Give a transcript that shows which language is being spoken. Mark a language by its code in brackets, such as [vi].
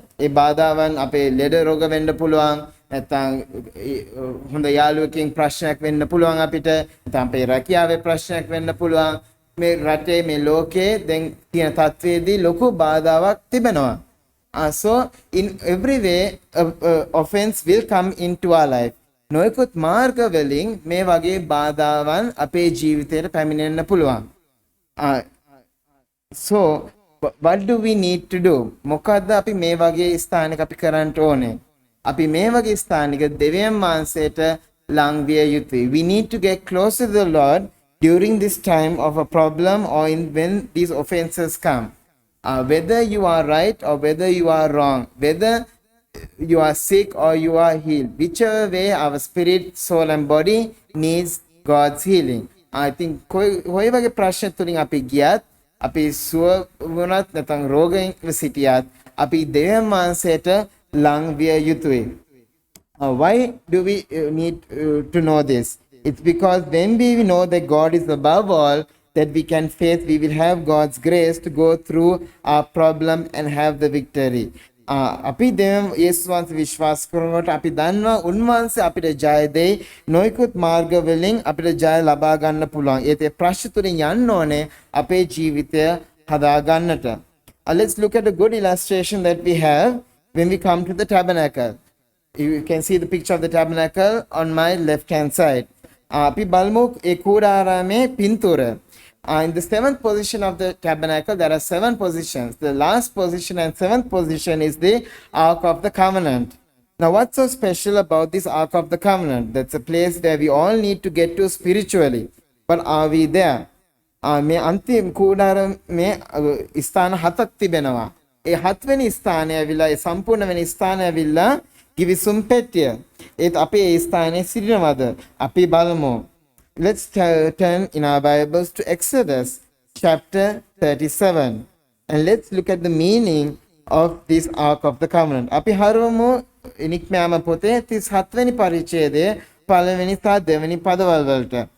[si] ඒ බාධාවන් අපේ ලෙඩ රෝග වෙන්න පුළුවන්. නැත්නම් හොඳ යාළුවකින් ප්‍රශ්නයක් වෙන්න පුළුවන් අපිට. නැත්නම් අපේ රැකියාවේ ප්‍රශ්නයක් වෙන්න පුළුවන්. මේ රටේ මේ ලෝකේ දැන් තියෙන තත්ත්වයේදී ලොකු බාධාවක් තිබෙනවා. [en] So in every way offense will come into our life. [si] නොයෙකුත් මාර්ග වලින් මේ වගේ බාධාවන් අපේ ජීවිතයට පැමිණෙන්න පුළුවන්. [en] So what do we need to do? [si] මොකද්ද අපි මේ වගේ ස්ථානයක අපි කරන්න ඕනේ? අපි මේ වගේ ස්ථානික දෙවියන් වහන්සේට ලං විය යුතුයි. [en] We need to get close to the Lord during this time of a problem or when these offenses come. Whether you are right or whether you are wrong, whether you are sick or you are healed, whichever way our spirit, soul and body needs God's healing. I think [si] කොයි වගේ ප්‍රශ්න තුලින් අපි ගියත් අපි සුව වුණත් නැත්නම් රෝගයෙන් සිටියත් අපි දෙවියන් වහන්සේට ලං විය යුතුයි. [en] Why do we need to know this? It's because when we know that God is above all, that we can face, we will have God's grace to go through our problem and have the victory. [si] අපි දෙවියන් යේසුස් වහන්සේ විශ්වාස කරනකොට අපි දන්නවා උන්වහන්සේ අපිට ජය දෙයි. නොයෙකුත් මාර්ග වලින් අපිට ජය ලබා ගන්න පුළුවන්. ඒත් ඒ ප්‍රශ්න තුලින් යන්න ඕනේ අපේ ජීවිතය හදා ගන්නට. [en] Let's look at a good illustration that we have when we come to the tabernacle. You can see the picture of the tabernacle on my left hand side. [si] අපි බලමු ඒ කූඩාරාමේ පින්තූර. [en] In the seventh position of the tabernacle, there are 7 positions. The last position and 7th position is the Ark of the Covenant. Now, what's so special about this Ark of the Covenant? That's a place where we all need to get to spiritually. But are we there? [si] මේ අන්තිම කූඩාරාමේ ස්ථාන 7ක් තිබෙනවා. ඒ 7 වෙනි ස්ථානය ඇවිල්ලා ඒ සම්පූර්ණ වෙනි ස්ථානය ඇවිල්ලා ගිවිසුම් පෙට්ටිය. ඒත් අපි ඒ ස්ථානයේ සිටිනවද? අපි බලමු. [en] Let's turn in our Bibles to Exodus chapter 37 and let's look at the meaning of this Ark of the Covenant. [si] අපි හරවමු නික්මයාම පොතේ 37 වෙනි පරිච්ඡේදයේ පළවෙනි සහ දෙවෙනි පදවල වලට.